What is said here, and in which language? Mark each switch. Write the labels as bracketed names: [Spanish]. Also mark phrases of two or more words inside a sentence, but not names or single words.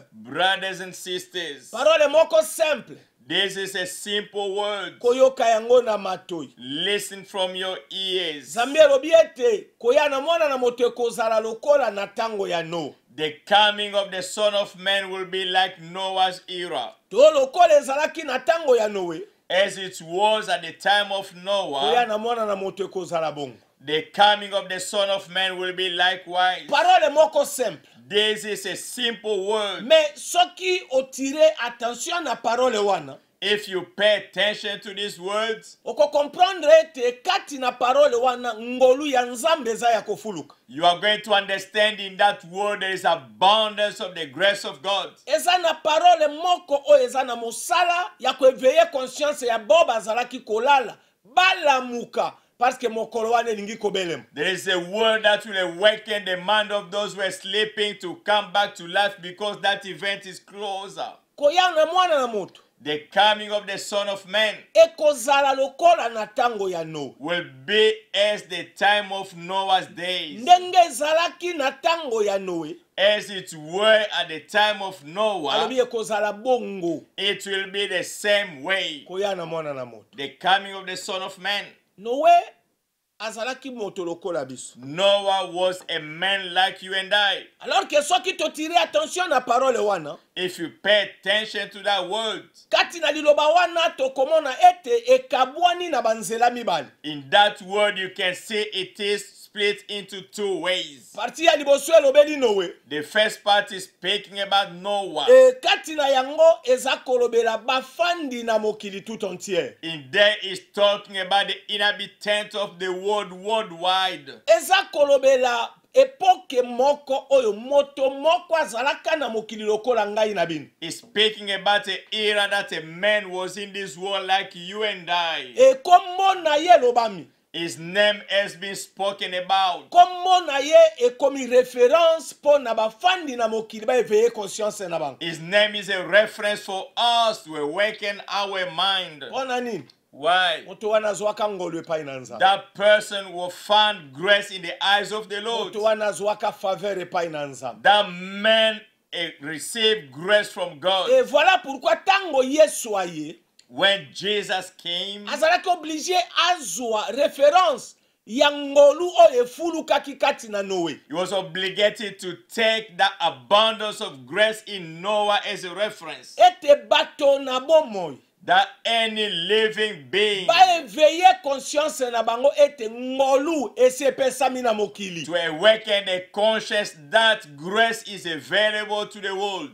[English] Brothers and sisters, [Lingala] parole moko simple. [English] this is a simple word. [Lingala] Koyoka yango na matoi. [English] Listen from your ears. [Lingala] Zambi elobi ete koya na mwana na moto ekozala lokola na tango ya Noe. [English] The coming of the Son of Man will be like Noah's era. [Lingala] To lokola ezalaki na tango ya Noe, [English] As it was at the time of [Lingala] koya [English] Noah, [Lingala] na mwana na moto ekozala bongo. [English] the coming of the Son of Man will be likewise. [Lingala] Parole moko simple. [English] This is a simple word. [Lingala] Mais soki otire attention na parole wana, [English] If you pay attention to these words, [Lingala] oko comprendre ete kati na parole wana ngolu ya Nzambe eza ya kofuluka. [English] you are going to understand in that word there is abundance of the grace of God. [Lingala] Eza na parole moko o eza na mosala ya kueveye conscience ya boba zalaki kolala balamuka [French] parce que [Lingala] mokolo wana elingi kobelema. [English] There is a word that will awaken the mind of those who are sleeping to come back to life because that event is closer. [Lingala] Koya na mwana na moto [English] The coming of the Son of Man [Lingala] ekozala lokola na tango ya Noe. [English] will be as the time of Noah's days. [Lingala] Ndenge ezalaki na tango ya Noe, [English] As it were at the time of Noah, [Lingala] alobi ekozala bongo [English] it will be the same way. [Lingala] koya na mwana na moto. [English] The coming of the Son of Man. [Lingala] Noe azalaki moto lokola biso. [English] Noah was a man like you and I. [French] Alors que [Lingala] soki totire attention na parole wana, [English] If you pay attention to that word, [Lingala] kati na liloba wana tokomona ete ekabwani na banzela mibale. [English] in that word you can see it is split into two ways. [Lingala] Parti ya liboso elobeli Noe. [English] The first part is speaking about Noah. [Lingala] Kati na yango eza kolobela bafandi na mokili [French] tout entière. [English] In there is talking about the inhabitants of the world worldwide. [Lingala] Eza kolobela epoke moko oyo moto moko azalaka na mokili lokola ngai na bino. [English] It's speaking about the era that a man was in this world like you and I. [Lingala] Kombo na ye lobami. [English] His name has been spoken about. [Lingala] kombo na ye ekomi référence mpo na bafandi na mokili baéveille conscience na bango. [English] His name is a reference for us to awaken our mind. [Lingala] Mpo na nini? [English] Why? [Lingala] Moto wana azwaka ngolu epai na Nzambe. [English] That person will find grace in the eyes of the Lord. [Lingala] Moto wana azwaka faveur epai na Nzambe. [English] That man received grace from God. [French] Et voilà pourquoi [Lingala] tango Yesu aye, [English] When Jesus came, [Lingala] azalaki obligé azwa référence ya ngolu oyo efulukaki kati na Noé. [English] he was obligated to take that abundance of grace in Noah as a reference. [Lingala] Ete bato na bomoi [English] That any living being [Lingala] baéveille conscience na bango ete ngolu esepesami na mokili. [English] to awaken the conscience that grace is available to the world.